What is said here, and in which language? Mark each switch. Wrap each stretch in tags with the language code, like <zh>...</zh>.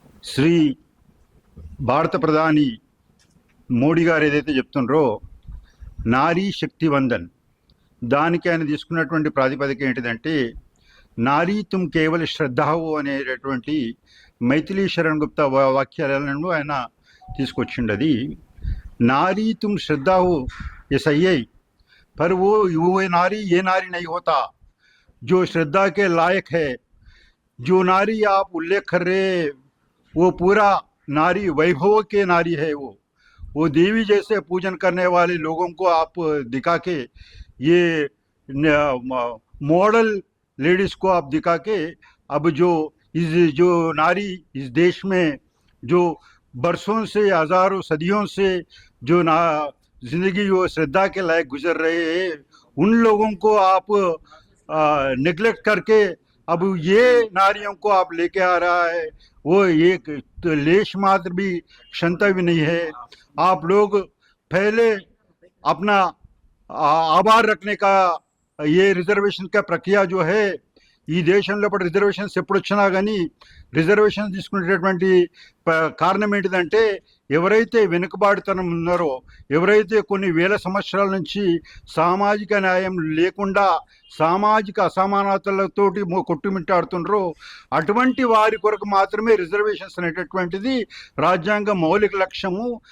<te>శ్రీ భారత ప్రధాని మోడీ గారు ఏదైతే చెప్తున్నారో నారీ శక్తి వందన్, దానికి ఆయన తీసుకున్నటువంటి ప్రాతిపదిక ఏంటిదంటే</te> <hi>నారీ తుమ్ కేవల శ్రద్ధావు</hi> <te>అనేటటువంటి మైథిలీ శరణ్ గుప్తా వాక్యాలను ఆయన తీసుకొచ్చిండది.</te> <hi>नारी तुम श्रद्धा हो ये सही है, पर वो नारी ये नारी नहीं होता जो श्रद्धा के लायक है. जो नारी आप उल्लेख कर रहे वो पूरा नारी वैभव के नारी है. वो देवी जैसे पूजन करने वाले लोगों को आप दिखा के, ये मॉडल लेडीज को आप दिखा के अब जो नारी इस देश में जो बरसों से हजारों सदियों से जो जिंदगी वो श्रद्धा के लायक गुजर रहे हैं उन लोगों को आप नेग्लेक्ट करके अब ये नारियों को आप लेके आ रहा है. वो एक तो लेश मात्र भी क्षमता भी नहीं है. आप लोग पहले अपना आभार रखने का ये रिजर्वेशन का प्रक्रिया जो है</hi> <te>ఈ దేశంలో ఇప్పుడు రిజర్వేషన్స్ ఎప్పుడు వచ్చినా కానీ రిజర్వేషన్స్ తీసుకునేటటువంటి కారణం ఏంటిదంటే ఎవరైతే వెనుకబాటుతనం ఉన్నారో, ఎవరైతే కొన్ని వేల సంవత్సరాల నుంచి సామాజిక న్యాయం లేకుండా సామాజిక అసమానతలతోటి కొట్టుమిట్టాడుతున్నారో అటువంటి వారి కొరకు మాత్రమే రిజర్వేషన్స్ అనేటటువంటిది రాజ్యాంగ మౌలిక లక్ష్యము.</te>